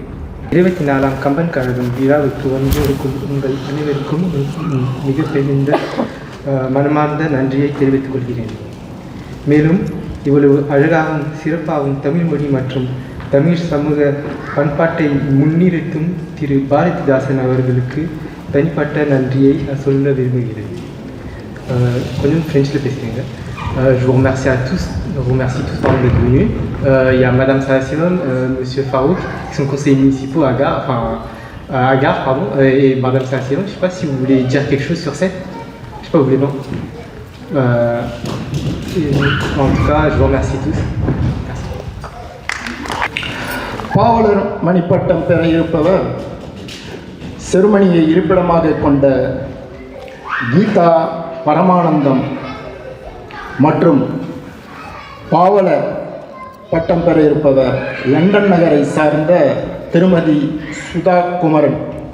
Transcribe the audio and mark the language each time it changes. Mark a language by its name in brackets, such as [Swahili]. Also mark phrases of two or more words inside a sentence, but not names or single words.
[Tamil] 24ஆம் கம்பன் கழகம் விழாவுக்கு வந்திருக்கும் உங்கள் அனைவருக்கும் மிக பெருந்த மனமார்ந்த நன்றியை தெரிவித்துக் கொள்கிறேன். மேலும் இவ்வளவு அழகாகவும் சிறப்பாகவும் தமிழ் மொழி மற்றும் தமிழ் சமூக பண்பாட்டை முன்னிறுத்தும் திரு பாரதிதாசன் அவர்களுக்கு தனிப்பட்ட நன்றியை சொல்ல விரும்புகிறேன். கொஞ்சம் ஃப்ரெஞ்சில் பேசுகிறேங்க. [French] Je vous remercie tous d'être venus. Il y a Madame Salacion, Monsieur Farouk, qui sont conseillers municipaux à Gare, et Madame Salacion. Je ne sais pas si vous voulez dire quelque chose sur cette. Je ne sais pas, vous voulez non. En tout cas, je vous remercie tous. Merci. [Tamil] பாவலர் மணிப்பட்டம் பெற இருப்பவர் செருமனியை இருப்பிடமாக கொண்ட கீதா பரமானந்தம் மற்றும் பாவலர் பட்டம் பெற இருப்பவர் லண்டன் நகரை சார்ந்த திருமதி சுதா குமரன்.